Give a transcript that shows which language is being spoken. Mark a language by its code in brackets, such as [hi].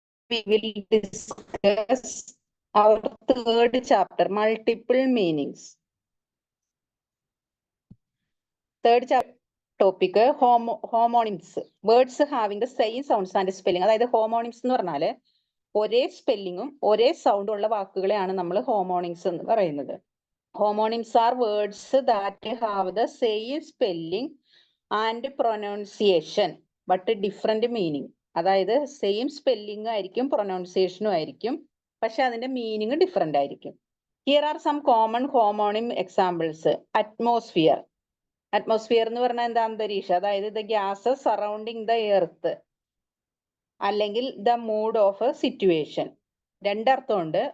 [en] We will discuss our third chapter, multiple meanings. Third chapter topic, homonyms. Words having the same sounds and spelling. [ml] അതായത് homonyms എന്ന് പറഞ്ഞാല് ഒരേ സ്പെല്ലിങ്ങും ഒരേ സൗണ്ടും ഉള്ള വാക്കുകളെയാണ് നമ്മൾ homonyms എന്ന് പറയുന്നത്. [en] Homonyms are words that have the same spelling and pronunciation but different meaning. [ml] അതായത് സെയിം സ്പെല്ലിംഗ് ആയിരിക്കും പ്രൊനൗൺസിയേഷനും ആയിരിക്കും, പക്ഷെ അതിന്റെ മീനിങ് ഡിഫറെന്റ് ആയിരിക്കും. [en] Here are some common homonym examples. Atmosphere. [ml] Atmosphere എന്ന് പറഞ്ഞാൽ എന്താ? അന്തരീക്ഷം. [en] അതായത് the gases surrounding the earth, അല്ലെങ്കിൽ the mood of a situation. [ml] രണ്ടർത്ഥമുണ്ട്.